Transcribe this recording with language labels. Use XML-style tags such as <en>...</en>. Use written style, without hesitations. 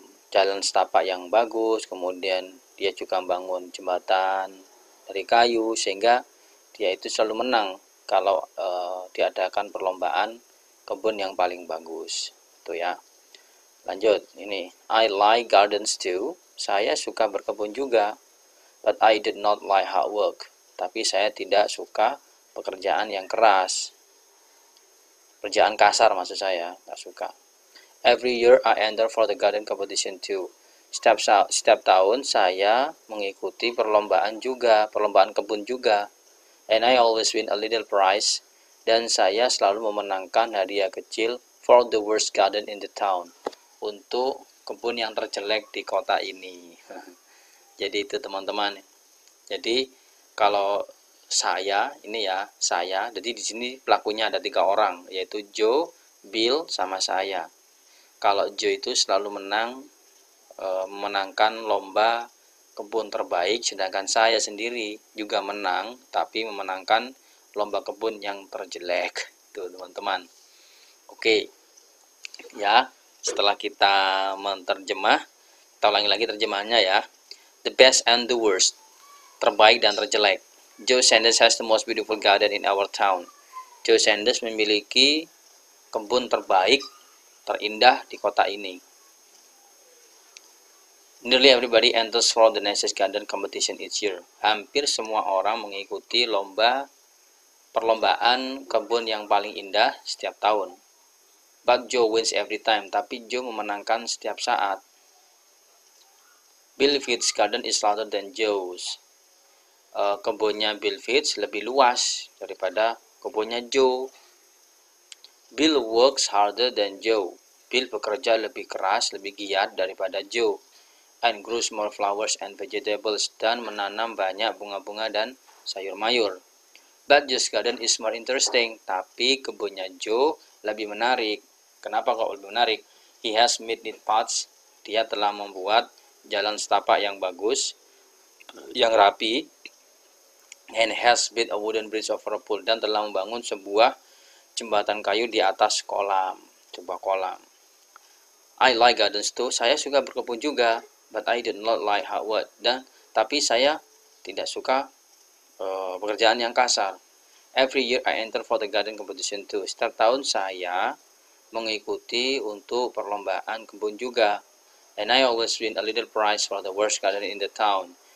<id>jalan setapak yang bagus, kemudian dia juga bangun jembatan dari kayu, sehingga dia itu selalu menang kalau diadakan perlombaan kebun yang paling bagus. Tuh ya. Lanjut, ini</id> <en>I like gardens too.</en> <id>Saya suka berkebun juga.</id> <en>But I did not like hard work.</en> <id>Tapi saya tidak suka pekerjaan yang keras. Pekerjaan kasar maksud saya, nggak suka.</id> <en>Every year I enter for the garden competition too.</en> <id>Setiap tahun saya mengikuti perlombaan kebun juga.</id> <en>And I always win a little prize.</en> <id>Dan saya selalu memenangkan hadiah kecil</id> <en>for the worst garden in the town.</en> <id>Untuk kebun yang terjelek di kota ini. Jadi itu teman-teman. Jadi kalau saya, jadi di sini pelakunya ada 3 orang, yaitu Joe, Bill, sama saya. Kalau Joe itu selalu memenangkan lomba kebun terbaik, sedangkan saya sendiri juga menang, tapi memenangkan lomba kebun yang terjelek. Tuh teman-teman. Oke, ya setelah kita menerjemah, kita ulangi lagi terjemahannya ya.</id> <en>The best and the worst,</en> <id>terbaik dan terjelek.</id> <en>Joe Sanders has the most beautiful garden in our town.</en> <id>Joe Sanders memiliki kebun terbaik, terindah di kota ini.</id> <en>Nearly everybody enters for the nicest garden competition each year.</en> <id>Hampir semua orang mengikuti perlombaan kebun yang paling indah setiap tahun.</id> <en>But Joe wins every time.</en> <id>Tapi Joe memenangkan setiap saat.</id> <en>Bill Fitz' garden is larger than Joe's.</en> <id>Kebunnya Bill Fitz lebih luas daripada kebunnya Joe.</id> <en>Bill works harder than Joe.</en> <id>Bill bekerja lebih keras, lebih giat daripada Joe.</id> <en>And grows more flowers and vegetables,</en> <id>dan menanam banyak bunga-bunga dan sayur mayur.</id> <en>But Joe's garden is more interesting.</en> <id>Tapi kebunnya Joe lebih menarik. Kenapa kok lebih menarik?</id> <en>He has made neat paths.</en> <id>Dia telah membuat jalan setapak yang bagus, yang rapi.</id> <en>And has built a wooden bridge over a pool,</en> <id>dan telah membangun sebuah jembatan kayu di atas sebuah kolam.</id> <en>I like gardens too.</en> <id>Saya suka berkebun juga.</id> <en>But I did not like hard work.</en> <id>Tapi saya tidak suka pekerjaan yang kasar.</id> <en>Every year I enter for the garden competition too.</en> <id>Setiap tahun saya mengikuti untuk perlombaan kebun juga.</id> <en>And I always win a little prize for the worst garden in the town.</en>